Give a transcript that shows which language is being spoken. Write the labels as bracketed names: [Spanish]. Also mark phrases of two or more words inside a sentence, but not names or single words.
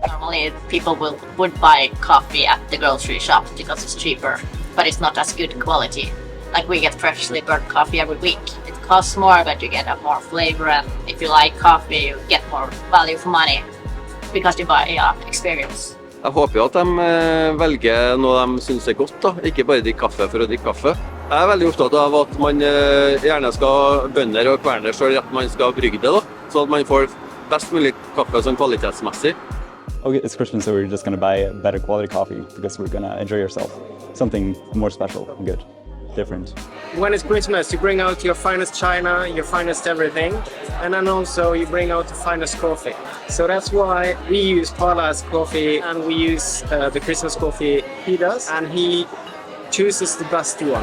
[English] Normally people would buy coffee at the grocery shop because it's cheaper, but it's not as good quality. We get freshly brewed coffee every week. It costs more, but you get a more flavor, and if you like coffee, you get more value for money because you buy experience. [Norwegian] Jeg håper jo at de velger noe de synes er godt, da. Ikke bare drikke kaffe for å drikke kaffe. Jeg er veldig opptatt av at man gjerne skal bønder og kverne selv at man skal brygge det, da. Så at man får best mulig kaffe sånn kvalitetsmessig. [English] Okay, it's Christmas, so we're just going to buy better quality coffee because we're going to enjoy yourself. Something more special and good, different. When it's Christmas, you bring out your finest china, your finest everything, and then also you bring out the finest coffee. So that's why we use Parla's coffee, and we use the Christmas coffee he does, and he chooses the best one.